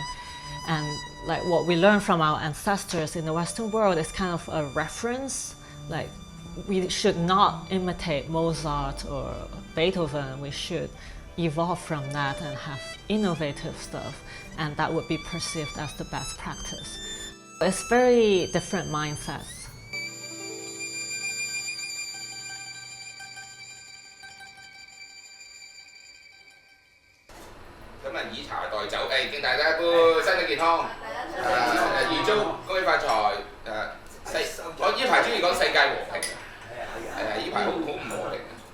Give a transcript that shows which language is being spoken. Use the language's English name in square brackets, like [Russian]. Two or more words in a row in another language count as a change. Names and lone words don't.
[English] And like what we learn from our ancestors in the Western world is kind of a reference. Like we should not imitate Mozart or Beethoven. We should evolve from that and have innovative stuff, and that would be perceived as the best practice. It's very different mindsets. [Cantonese] 咁啊，以茶代酒，誒，敬大家一杯，身體健康，預祝恭喜發財，我呢排中意講世界和平，係啊，呢排好唔和平。